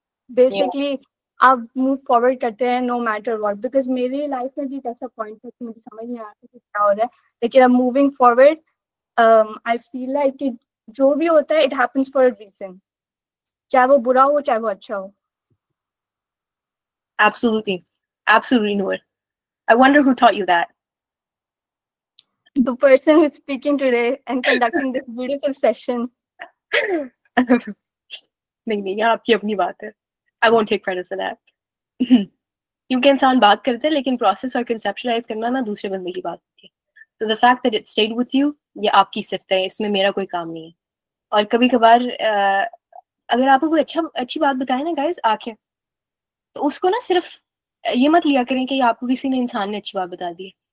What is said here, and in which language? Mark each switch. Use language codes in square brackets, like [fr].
[ur] Basically آپ move forward کرتے ہیں [en] No matter what. [ur] بیکاز میری لائف میں بھی ایک ایسا پوائنٹ ہے کہ مجھے سمجھ نہیں آتا کہ کیا ہو رہا ہے, لیکن اب moving forward [en] I feel like [ur] کہ جو بھی ہوتا ہے [en] it happens for a reason, [ur] چاہے وہ برا ہو چاہے وہ اچھا ہو. [en] Absolutely, Noor. I wonder who taught you that. The person who is speaking today and conducting this beautiful session. [ur] نہیں یہ آپ کی اپنی بات ہے. [en] I won't take credit for that. [ur] کیونکہ انسان بات کرتے ہیں لیکن پروسیس اور کنسیپچلائز کرنا نا دوسرے بندے کی بات ہوتی ہے. [en] So the fact that it stayed with you, [ur] یہ آپ کی صفت ہے, اس میں میرا کوئی کام نہیں ہے. اور کبھی کبھار اگر آپ کو کوئی اچھی بات بتائے نا گائز آ کے, تو اس کو نا صرف یہ مت لیا کریں کہ آپ کو کسی نے انسان نے اچھی بات بتا دی.